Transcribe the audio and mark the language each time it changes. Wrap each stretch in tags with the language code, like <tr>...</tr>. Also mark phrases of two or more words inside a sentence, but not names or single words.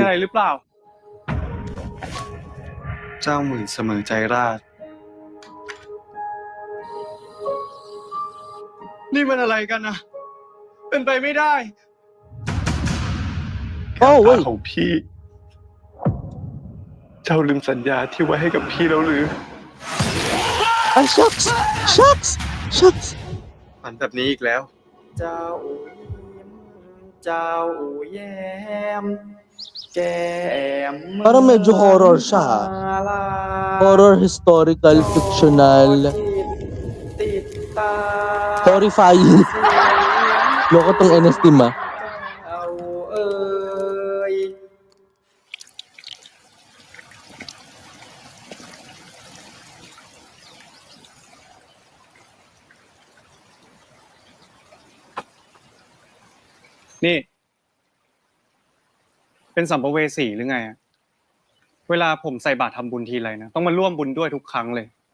<th>อะไรหรือเปล่า เจ้าหมื่นเสมอใจราช นี่มันอะไรกันนะ เป็นไปไม่ได้ Oh พา</th> <en>wait.</en> <th>ของพี่ เจ้าลืมสัญญาที่ไว้ให้กับพี่แล้วหรือ</th> <en>Ah, shucks. Shucks. Shucks.</en> <th>ฝันแบบนี้อีกแล้ว เจ้ายิ้มเจ้าแย้มแก้ม</th> <tl>Parang medyo horror siya, ha?</tl> <th>มาลา</th> <en>Horror, historical, fictional,</en> <th>ติดตา</th> <tl>horrifying. Loko tong NS team, ah.</tl> <th>เจ้าเอ่ย นี่ เป็นสัมภเวสีหรือไงอะเวลาผมใส่บาตรทำบุญทีไรนะ ต้องมาร่วมบุญด้วยทุกครั้งเลย</th>